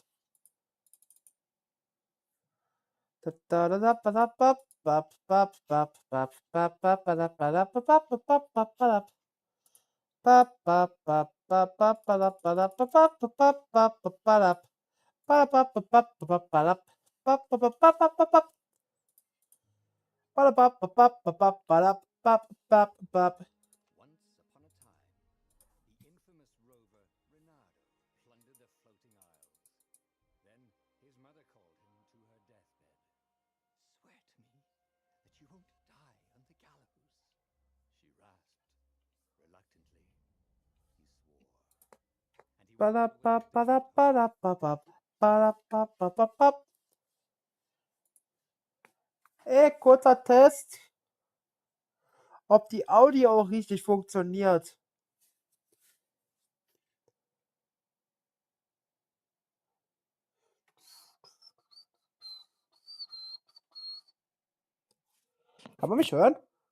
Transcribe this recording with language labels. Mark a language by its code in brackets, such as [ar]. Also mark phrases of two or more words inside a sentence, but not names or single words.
[en] Da da da da ba da ba ba ba ba ba ba ba ba da ba da ba ba ba ba ba ba da. Ba ba ba ba ba ba da ba da ba ba ba ba ba ba ba da. Ba da ba ba ba ba ba ba da. Ba ba ba ba ba ba ba. Ba da ba ba ba ba ba ba da. Ba ba ba ba. Once upon a time, the infamous rover Renardo plundered the floating isles. Then his mother called him to her deathbed. "Swear to me that you won't die on the gallows," she rasped. Reluctantly, he swore. And he Ba was da on the ba way to ba da ba da ba ba. Ba da ba ba ba ba. [de] Kurzer Test, ob die Audio auch richtig funktioniert. Kann man mich hören?